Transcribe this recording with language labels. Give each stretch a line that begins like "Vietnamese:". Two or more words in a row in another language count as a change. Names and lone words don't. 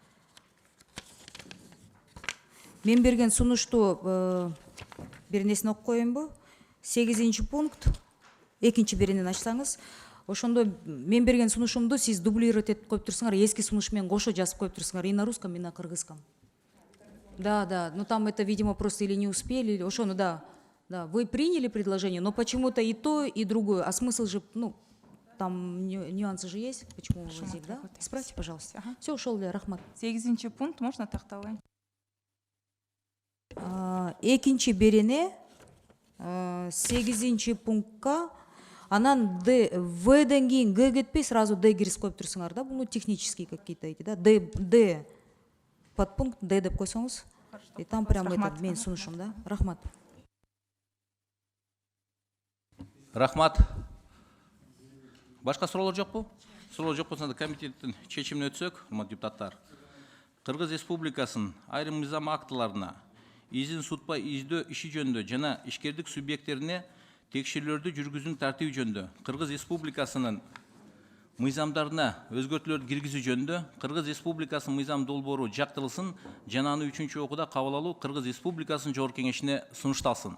Kyrgyz: Мен берген сунушту бир нерсени окуп коеюнбу? 8-чи пункт, экинчи беренен ачсаңыз, ошондо мен берген сунушумду сиз дублировать этип коюп турсуңар, эски сунуш менен кошо жазып коюп турсуңар,
Russian: и на русском, и на кыргызском. Да, ну там это, видимо, просто или не успели, или ошону, да, вы приняли предложение, но почему-то и то, и другое, а смысл же, ну, там нюансы же есть, почему вы здесь, да? Исправьте, пожалуйста. Ага. Все, ушел ли,
Kyrgyz: рахмат. 8-чи пункт, можно тактабай? Экинчи берене 8-чи пунктка анан Вден кийин Г кетпей сразу Д киргизип коюп турсуңар да, бул
Russian: технические какие-то эти, да,
Kyrgyz: Д подпункт Д деп койсоңуз,
Russian: и там прям это
Kyrgyz: мен сунушум,
Russian: да. Рахмат.
Kyrgyz: Рахмат. Башка суроолор жокпу? Суроолор жок болсо комитеттин чечимине өтсөк, урматтуу депутаттар. Кыргыз Республикасынын айрым мыйзам актыларына изин сутпай издөө иши жөнүндө жана ишкердик субъекттерине текшерүүлөрдү жүргүзүүнүн тартиби жөнүндө Кыргыз Республикасынын мыйзамдарына өзгөртүүлөрдү киргизүү жөнүндө Кыргыз Республикасынын мыйзам долбоору жактырылсын жана аны 3-чү окууда кабыл алуу Кыргыз Республикасынын Жогорку Кеңешине сунушталсын.